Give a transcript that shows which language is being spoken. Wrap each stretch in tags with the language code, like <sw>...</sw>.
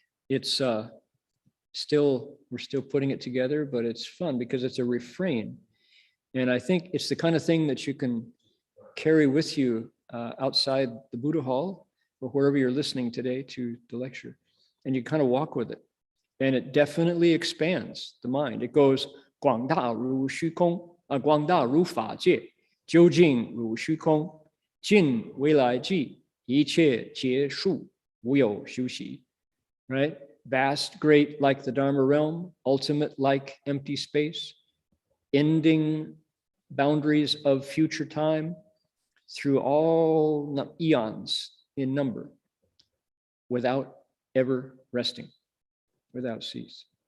<en>It's we're still putting it together, but it's fun because it's a refrain. And I think it's the kind of thing that you can carry with you outside the Buddha Hall or wherever you're listening today to the lecture. And you kind of walk with it. And it definitely expands the mind.</en> <zh>It goes, 广大如虚空, 广大如法界, 究竟如虚空, 尽未来际, 一切结束, 无有休息.</zh> <en>Right? Vast, great like the Dharma realm, ultimate like empty space, ending boundaries of future time through all eons in number, without ever resting, without cease.</en>